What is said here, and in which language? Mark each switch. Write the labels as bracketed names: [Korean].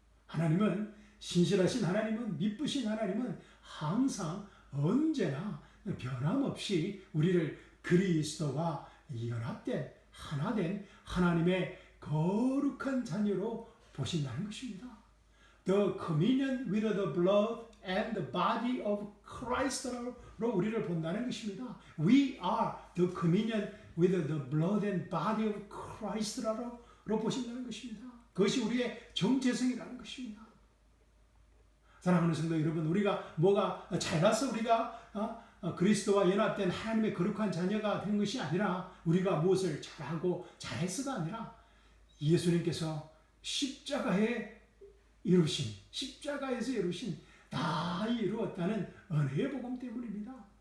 [Korean] 하나님은 신실하신 하나님은 미쁘신 하나님은 항상 언제나 변함없이 우리를 그리스도와 연합된 하나된 하나님의 거룩한 자녀로 보신다는 것입니다. [English] The communion with the blood and the body of Christ [Korean] 로 우리를 본다는 것입니다. [English] We are the communion with the blood and body of Christ [Korean] 로 보신다는 것입니다. 그것이 우리의 정체성이라는 것입니다. 사랑하는 성도 여러분, 우리가 뭐가 잘나서 우리가 그리스도와 연합된 하나님의 거룩한 자녀가 된 것이 아니라 우리가 무엇을 잘하고 잘해서가 아니라 예수님께서 십자가에서 이루신 다 이루었다는 은혜의 복음 때문입니다.